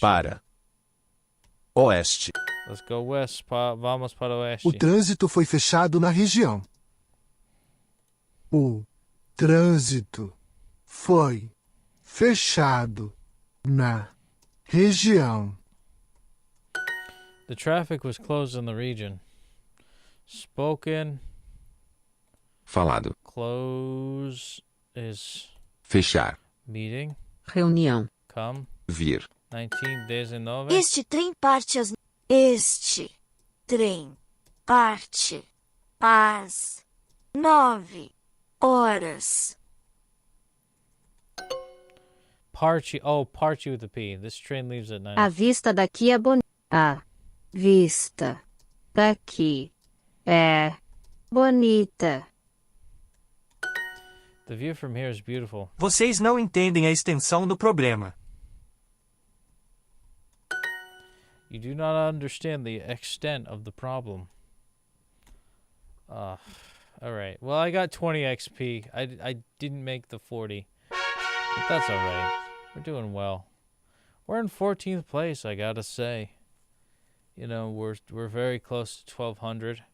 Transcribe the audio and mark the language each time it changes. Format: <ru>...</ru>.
<pt>Para. Oeste.</pt> <en>Let's go west.</en> <pt>Vamos para oeste. O trânsito foi fechado na região. O trânsito foi fechado na região.</pt> <en>The traffic was closed in the region. Spoken.</en> <pt>Falado.</pt> <en>Close is</en> <pt>fechar.</pt> <en>Meeting.</en> <pt>Reunião.</pt> <en>Come.</en> <pt>Vir. 1919. Este trem parte às... Este trem parte às 9 horas.</pt> <en>Party. Oh, party with a P. This train leaves at 9.</en> <pt>A vista daqui é bonita. A vista daqui é bonita.</pt> <en>The view from here is beautiful.</en> <pt>Vocês não entendem a extensão do problema.</pt> <en>You do not understand the extent of the problem. All right. Well, I got 20 XP. I didn't make the 40. But that's all right. We're doing well. We're in 14th place, I gotta say. We're very close to 1200.</en>